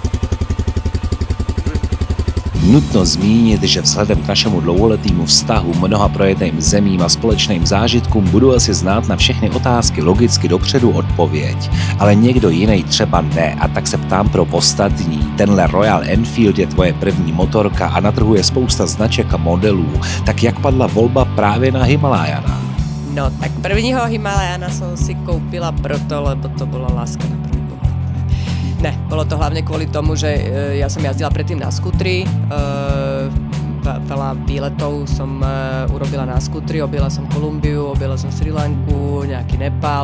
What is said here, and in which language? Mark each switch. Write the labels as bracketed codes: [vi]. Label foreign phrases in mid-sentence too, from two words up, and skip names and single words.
[cs] Nutno zmínit, že vzhledem k našemu dlouholetýmu vztahu, mnoha projetým zemím a společným zážitkům budu asi znát na všechny otázky logicky dopředu odpověď. Ale někdo jiný třeba ne, a tak se ptám pro ostatní. Tenhle Royal Enfield je tvoje první motorka a na trhu je spousta značek a modelů. Tak jak padla volba právě na Himalajana? [sk] No, tak prvního Himalajana som si koupila proto, lebo to bola láska na prvý pohľad. Ne, bolo to hlavne kvôli tomu, že ja som jazdila predtým na skútri, veľa výletov som urobila na skútri, objela som Kolumbiu, objela som Sri Lanku, nejaký Nepál.